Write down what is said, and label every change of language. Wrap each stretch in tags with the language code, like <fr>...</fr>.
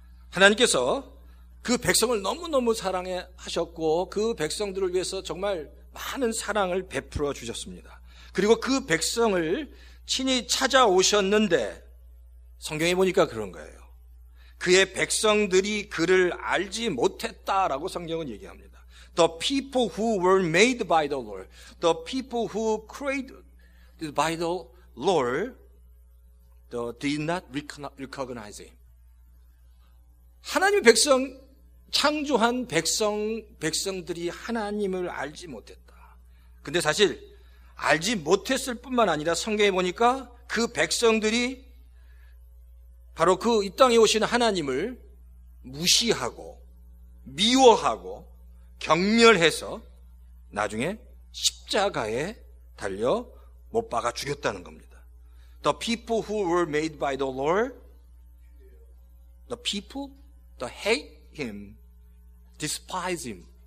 <ko>하나님께서 그 백성을 너무너무 사랑하셨고 그 백성들을 위해서 정말 많은 사랑을 베풀어 주셨습니다. 그리고 그 백성을 친히 찾아오셨는데 성경에 보니까 그런 거예요. 그의 백성들이 그를 알지 못했다라고 성경은 얘기합니다.</ko> <en>The people who were made by the Lord, the people who created by the Lord, did not recognize him.</en> <ko>하나님의 창조한 백성들이 하나님을 알지 못했다. 근데 사실 알지 못했을 뿐만 아니라 성경에 보니까 그 백성들이 바로 이 땅에 오신 하나님을 무시하고 미워하고 경멸해서 나중에 십자가에 달려 못 박아 죽였다는 겁니다.</ko> <en>The people who were made by the Lord, the people that hate him, despise him,</en>